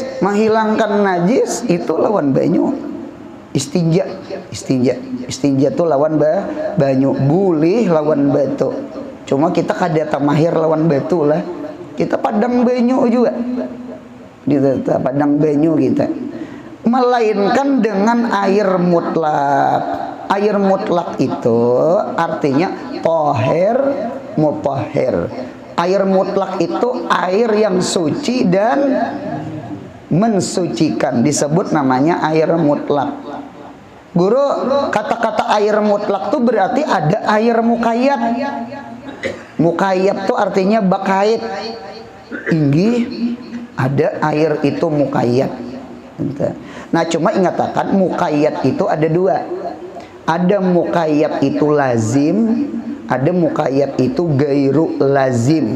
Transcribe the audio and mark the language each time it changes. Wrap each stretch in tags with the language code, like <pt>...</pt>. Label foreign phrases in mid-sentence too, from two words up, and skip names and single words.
<bjn>Menghilangkan najis itu lawan banyu. Istinja itu lawan banyu. Boleh lawan batu. Cuma kita kada mahir lawan batu lah. Kita padang banyu juga. Kita padang banyu kita.</bjn> <id>Melainkan dengan air mutlak. Air mutlak itu artinya</id> <ar>toher mutahhir.</ar> <id>Air mutlak itu air yang suci dan mensucikan, disebut namanya air mutlak. Guru, kata-kata air mutlak itu berarti ada air mukayyad.</id> <bjn>Mukayyad itu artinya bakait. Tinggi ada air itu mukayyad. Nah cuma ingatakan mukayyad itu ada 2.</bjn> <id>Ada mukayyad itu lazim, ada mukayyad itu</id> <ar>gairu lazim.</ar>